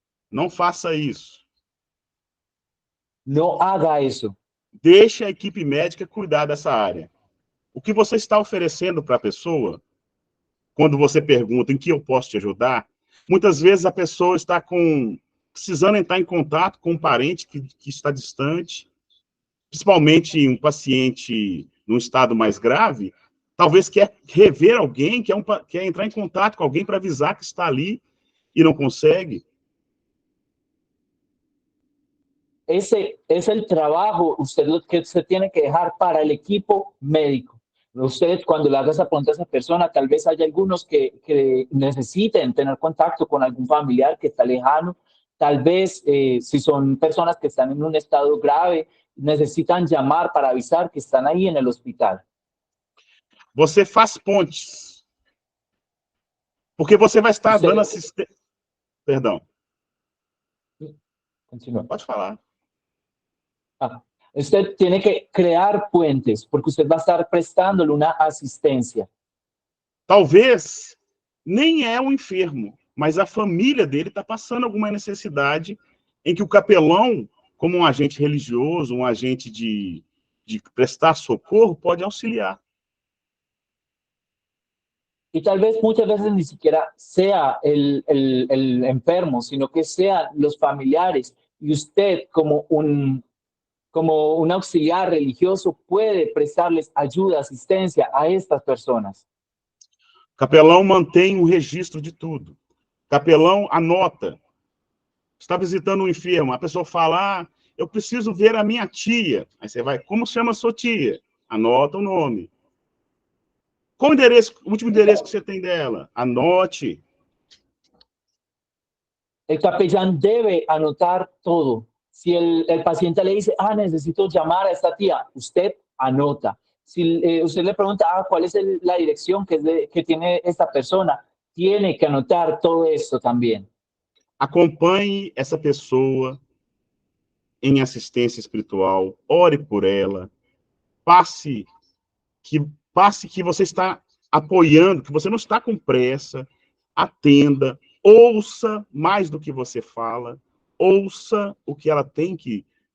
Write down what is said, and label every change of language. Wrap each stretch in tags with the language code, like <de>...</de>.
<pt>Não faça isso.</pt> <es>No haga eso.</es> <pt>Deixe a equipe médica cuidar dessa área. O que você está oferecendo para a pessoa, quando você pergunta em que eu posso te ajudar, muitas vezes a pessoa está precisando entrar em contato com um parente que está distante, principalmente um paciente num estado mais grave, talvez quer rever alguém, quer entrar em contato com alguém para avisar que está ali e não consegue.</pt> <es>Ese es el trabajo que usted tiene que dejar para el equipo médico. Usted, cuando le haga esa pregunta a esa persona, tal vez haya algunos que necesiten tener contacto con algún familiar que está lejano. Tal vez, si son personas que están en un estado grave, necesitan llamar para avisar que están ahí en el hospital.</es> <pt>Você faz pontes. Porque você vai estar dando assistência. Perdão.</pt> <es>Continúa.</es> <pt>Pode falar.</pt> <es>Usted tiene que crear puentes, porque usted va a estar prestándole una asistencia.</es> <pt>Talvez nem é um enfermo, mas a família dele está passando alguma necessidade em que o capelão, como um agente religioso, um agente de prestar socorro, pode auxiliar.</pt> <es>Y tal vez muchas veces ni siquiera sea el enfermo, sino que sean los familiares. Y usted, como un auxiliar religioso, puede prestarles ayuda, asistencia a estas personas.</es> <pt>Capelão mantém um registro de tudo. Capelão anota. Está visitando um enfermo, a pessoa fala, eu preciso ver a minha tia. Aí você vai, como chama a sua tia? Anota o nome. Qual o último endereço que você tem dela? Anote.</pt> <es>El capellán debe anotar todo. Si el paciente le dice, necesito llamar a esta tía, usted anota. Si usted le pregunta, ¿cuál es la dirección que tiene esta persona? Tiene que anotar todo esto también.</es> <pt>Acompanhe essa pessoa em assistência espiritual, ore por ela, passe que você está apoiando, que você não está com pressa, atenda, ouça mais do que você fala, ouça o que ela tem que</pt>